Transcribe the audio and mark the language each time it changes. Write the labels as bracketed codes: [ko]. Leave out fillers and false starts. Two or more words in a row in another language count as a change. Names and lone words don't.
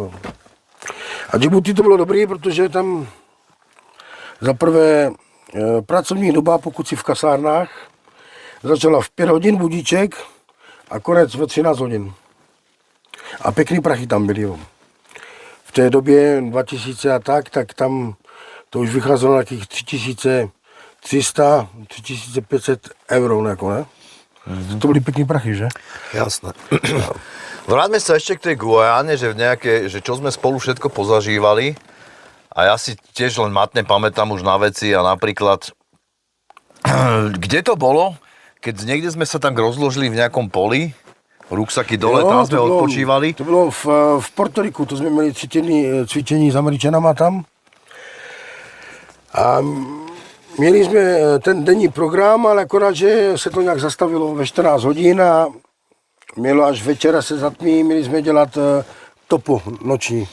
[cs] A Djibouti to bylo dobrý, protože tam za prvé pracovní doba, pokud si v kasárnách, začala v 5 hodin budíček a konec ve 13 hodin. A pěkný prachy tam byly. Jo. V té době 2000 a tak tam to už vycházelo na nějakých 3300, 3500 euro, jako ne? To byly pěkný prachy, že? [sk] Jasné. Vráťme sa ešte k tej Guyane, že čo sme spolu všetko pozažívali. A ja si tiež len matne pamätám už na veci a napríklad, kde to bolo? Keď niekde sme sa tak rozložili v nejakom poli, ruksaky dole, tam sme odpočívali. [cs] To bylo v Portoriku, to jsme měli cvičení s Američanama tam. A měli jsme ten denní program, ale akorát, že se to nějak zastavilo ve 14 hodin a mělo až večera se zatmí, měli jsme dělat topo noční.